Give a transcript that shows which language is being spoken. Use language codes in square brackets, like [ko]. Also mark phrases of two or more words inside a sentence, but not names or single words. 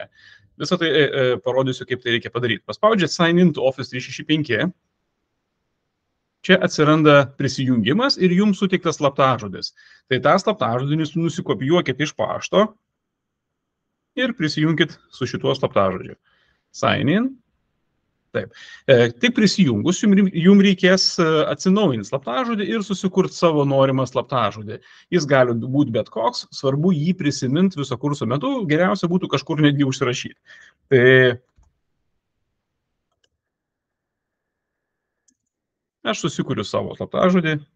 [lt] Visą tai parodysiu, kaip tai reikia padaryti. Paspaudžiat [en] Sign in to Office 365. [lt] Čia atsiranda prisijungimas ir jums suteiktas slaptažodis. Tai tą slaptažodį nusikopijuokit iš pašto ir prisijunkit su šituo slaptažodžiu. [en] Sign in. [lt] Taip. Tik prisijungus, jums reikės atsinaujinti slaptažodį ir susikurti savo norimą slaptažodį. Jis gali būti bet koks, svarbu jį prisiminti viso kurso metu, geriausia būtų kažkur netgi užsirašyti. Tai aš susikuriu savo slaptažodį.